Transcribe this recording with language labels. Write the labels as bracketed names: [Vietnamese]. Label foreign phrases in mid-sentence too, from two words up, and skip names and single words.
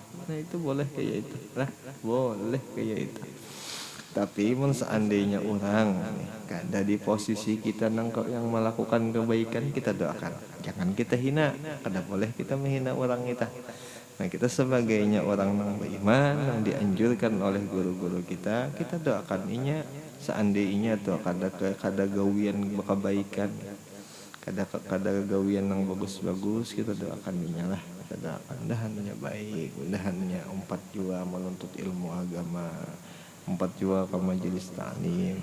[Indonesian] Nah itu boleh kayak itu. Lah, boleh kayak itu. Tapi seandainya orang ada di posisi kita yang melakukan kebaikan, kita doakan. Jangan kita hina. [Banjar] Kada boleh kita menghina orang kita. Nah kita sebagainya orang yang beriman yang dianjurkan oleh guru-guru kita doakan inya seandainya tuh kada gawian kebaikan, kada gawian yang bagus-bagus, kita doakan inya lah, kita doakan dahannya baik, dahannya 4 jua menuntut ilmu agama, 4 jua ke majelis ta'lim.